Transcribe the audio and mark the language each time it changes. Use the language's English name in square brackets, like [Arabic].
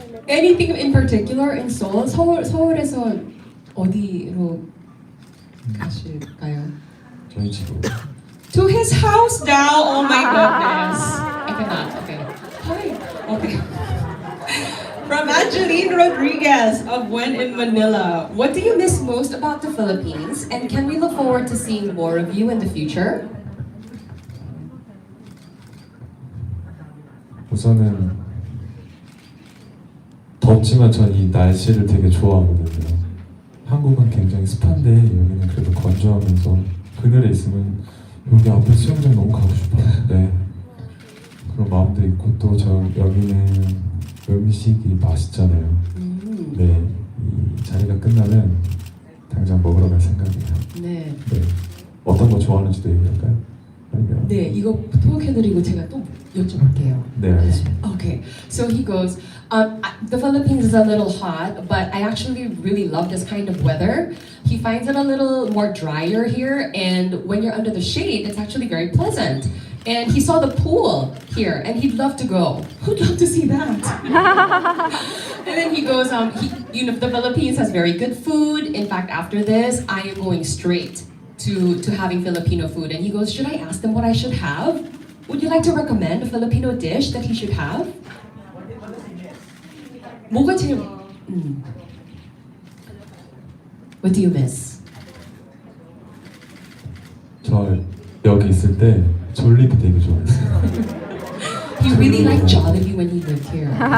[English] Anything in particular in Seoul? [Korean] 서울에서 어디로 가실까요? 저희 집으로. [English] To his house now. Oh my goodness. I cannot. Okay. Hi. Okay. From Angeline Rodriguez of When in Manila. What do you miss most about the Philippines? And can we look forward to seeing more of you in the future? [Korean] 우선은 덥지만 전 이 날씨를 되게 좋아하거든요. 한국은 굉장히 습한데 여기는 그래도 건조하면서 그늘에 있으면 여기 앞에 수영장 너무 가고 싶어요. 네. 그런 마음도 있고 또 저 여기는 음식이 맛있잖아요. 네. 이 자리가 끝나면 당장 먹으러 갈 생각이에요. 네. 네. 어떤 거 좋아하는지도 얘기할까요? 아니면 네, 이거 토목해드리고 제가 또 여쭤볼게요. 네, 알겠습니다. [English] Okay, so he goes, the Philippines is a little hot, but I actually really love this kind of weather. He finds it a little more drier here, and when you're under the shade, it's actually very pleasant. And he saw the pool here, and he'd love to go. Who'd love to see that? And then he goes, the Philippines has very good food. In fact, after this, I am going straight to having Filipino food. And he goes, should I ask them what I should have? Would you like to recommend a Filipino dish that he should have? [Korean] 뭐가 제일... [English] What do you miss? [Korean] 저 여기 있을 때 졸리비 되게 좋아했어요. [English] He really liked Jollibee when he lived here.